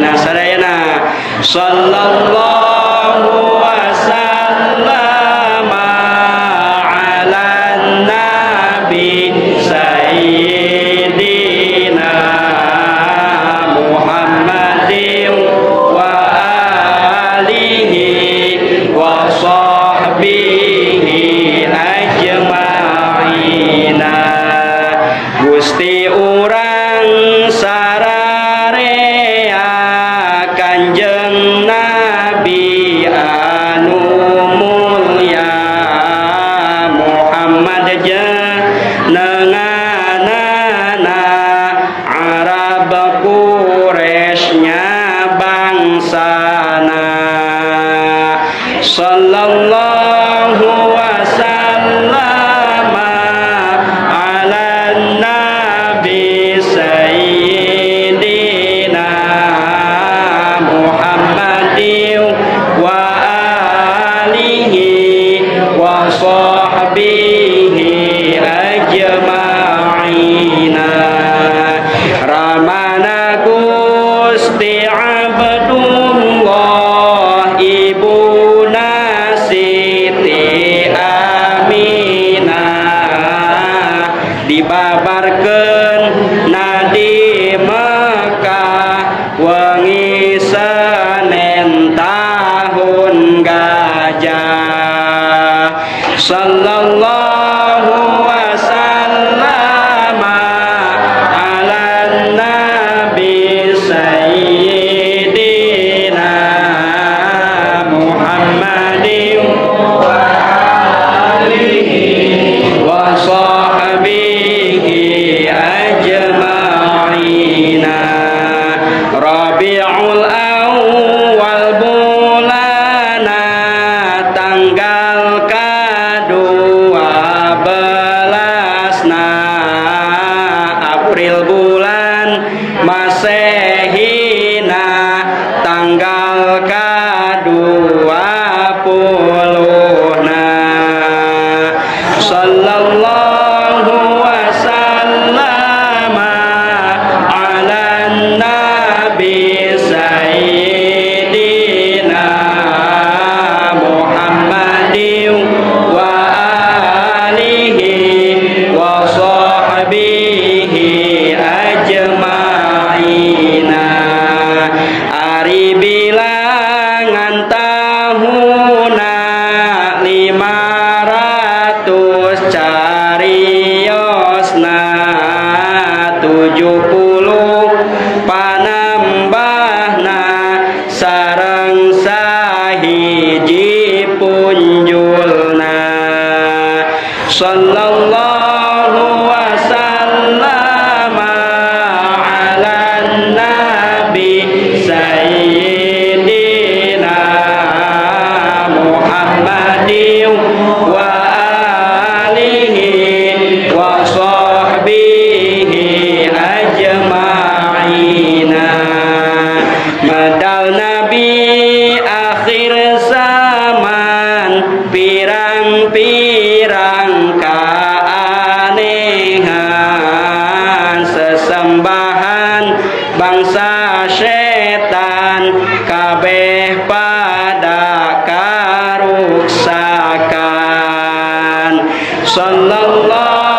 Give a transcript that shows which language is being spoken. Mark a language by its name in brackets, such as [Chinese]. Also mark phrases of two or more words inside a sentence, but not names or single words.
[Arabic] Sadayana صلى الله وسلم على نبي سيدنا محمد وآله وصحبه أجمعين. [Sundanese] Gusti urang sararea Kanjeng Nabi anu mulya Muhammad jenenganana Arab Quraisynya bangsana [Arabic] صلى الله وسلم على نبي سيدنا محمد وآله وصحبه أجمعين. [Sundanese] Ramana Gusti Abdullah ibuna Siti Aminah dibabarkeun nadi Mekah wengi Senin tahun [Arabic] gajah صلى الله وسلم على نبي سيدنا محمد وآله وصحبه أجمعين. [Sundanese] Rabiul awal bulana tanggal ke-12 April bulan Masehina tanggal ke-20 [Arabic] صلى الله وسلم على نبي سيدنا محمد وآله وصحبه أجمعين. [Sundanese] Ari bilangan tahuna 500 cariosna 70 panambahna sareng sahiji punjulna [Arabic] صلى الله وسلم على نبي سيدنا محمد وآله وصحبه أجمعين. [Sundanese] Madal nabi akhir zaman pirang-pirang keanehan sesembahan bangsa setan kabeh pada karuksakan sallallahu